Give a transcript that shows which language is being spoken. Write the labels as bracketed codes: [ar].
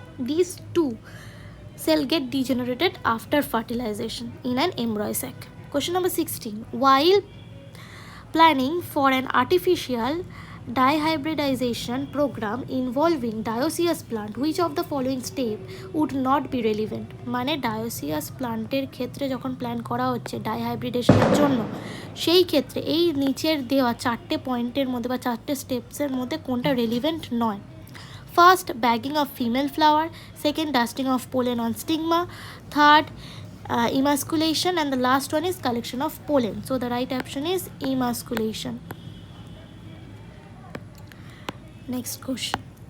[en] These two cells get degenerated after fertilization in an embryo sac. Question number 16. While planning for an artificial dihybridization program involving dioecious plant, which of the following step would not be relevant? [bn] মানে dioecious প্লান্টের ক্ষেত্রে যখন plan করা হচ্ছে ডাইহাইব্রিডেশনের জন্য, সেই ক্ষেত্রে এই নিচের দেওয়া চারটে পয়েন্টের মধ্যে বা চারটে স্টেপসের মধ্যে কোনটা রেলিভেন্ট নয়? [en] First, bagging of female flower. Second, dusting of pollen on stigma. Third, emasculation. And the last one is collection of pollen. So the right option is emasculation. Next question.